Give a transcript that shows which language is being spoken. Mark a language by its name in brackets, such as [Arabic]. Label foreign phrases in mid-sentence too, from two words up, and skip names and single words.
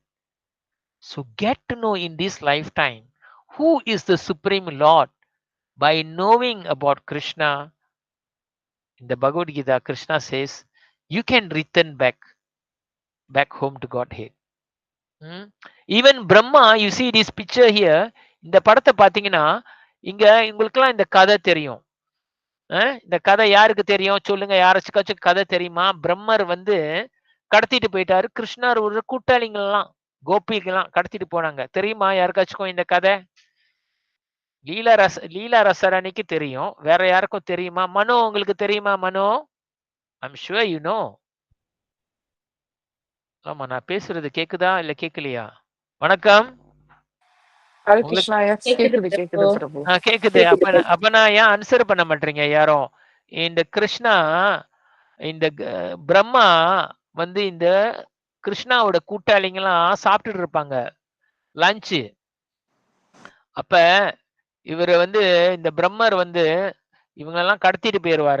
[English] So get to know in this lifetime who is the Supreme Lord. By knowing about Krishna, in the Bhagavad Gita, Krishna says, you can return back home to Godhead. Even Brahma, you see this picture here, [Tamil] இந்த படத்தை பார்த்தீங்கன்னா, இங்க உங்களுக்கெல்லாம் இந்த கதை தெரியும். இந்த கதை யாருக்கு தெரியும் சொல்லுங்க, யாராச்சும் கதை தெரியுமா? பிரம்மர் வந்து கடத்திட்டு போயிட்டாரு, கிருஷ்ணர் ஒரு கூட்டாளிங்கெல்லாம் கோபிகெல்லாம் கடத்திட்டு போனாங்க. தெரியுமா யாருக்காச்சும் இந்த கதை? லீலா ரசரணிக்கு தெரியும். வேற யாருக்கும் தெரியுமா? மனோ, உங்களுக்கு தெரியுமா? மனோ, [English] I'm sure you know. [Tamil] ஆமா, நான் பேசுறது கேக்குதா இல்ல கேட்கலையா? வணக்கம். [English] Hare Krishna, yes, [Tamil] கேக்குது Prabhu. கேக்குது. அப்ப நான் ஏன் ஆன்சர் பண்ண மாட்டீங்க யாரும்? இந்த கிருஷ்ணா, இந்த பிரம்மா வந்து இந்த கிருஷ்ணாவோட கூட்டாளிங்கெல்லாம் சாப்பிட்டுட்டு இருப்பாங்க லஞ்சு. அப்ப இவரு வந்து இந்த பிரம்மர் வந்து இவங்கெல்லாம் கடத்திட்டு போயிருவாரு.